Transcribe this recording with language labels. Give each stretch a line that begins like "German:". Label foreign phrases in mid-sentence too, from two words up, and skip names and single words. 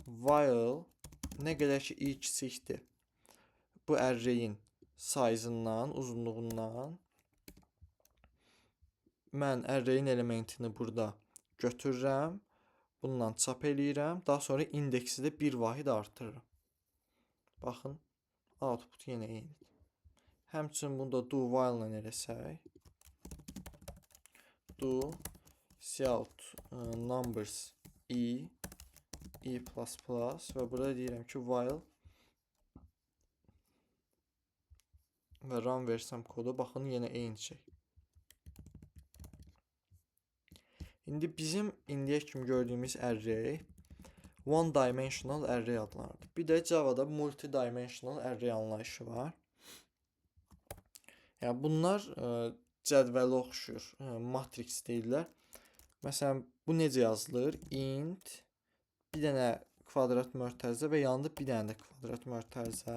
Azerbaijani: while nə qədər ki i kiçikdir bu array'in size-ından, uzunluğundan mən array'in elementini burada götürürəm, bundan çap eləyirəm, daha sonra indeksi də bir vahid artırırım. Baxın, output yenə eynidir. Həmçinin bunu da
English: do while
Azerbaijani: ilə eləsək,
English: do cout numbers e
Azerbaijani: və burada deyirəm ki while və run versəm kodu, baxın yenə eyni şey. İndi bizim indiyə kimi gördüyümüz array
English: one dimensional array
Azerbaijani: adlanır. Bir də Java'da
English: multidimensional array
Azerbaijani: anlayışı var. Yəni bunlar cədvələ oxşuyur, matrix deyirlər. Məsələn, bu necə yazılır? Int bir dənə kvadrat mötərizə və yanında bir dənə də kvadrat mötərizə.